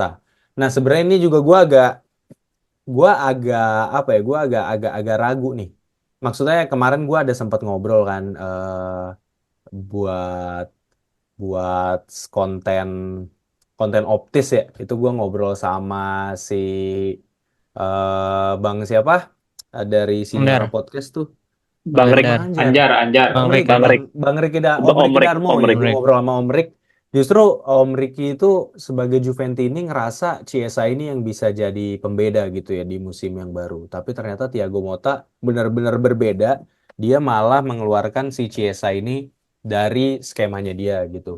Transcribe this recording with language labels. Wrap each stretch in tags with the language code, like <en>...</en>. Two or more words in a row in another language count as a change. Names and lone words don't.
<id>Nah, sebenarnya ini juga gua agak apa ya gua agak ragu nih maksudnya kemarin gua ada sempat ngobrol kan buat buat konten konten optis ya itu gua ngobrol sama si Bang siapa? Dari Siniora Benar, Podcast tuh. Bang Bang Rik, Bang Andar, Anjar. Anjar. Bang Om Rik Rik, kan. Bang Rik, Om Riki Darmo. Om Jadi Rik, Om Rik. Bang gue Rik. ngobrol sama Om Rik. Justru Om Riki itu sebagai Juventini ngerasa Chiesa ini yang bisa jadi pembeda gitu ya di musim yang baru. Tapi ternyata Thiago Motta benar-benar berbeda. Dia malah mengeluarkan si Chiesa ini dari skemanya dia gitu.</id>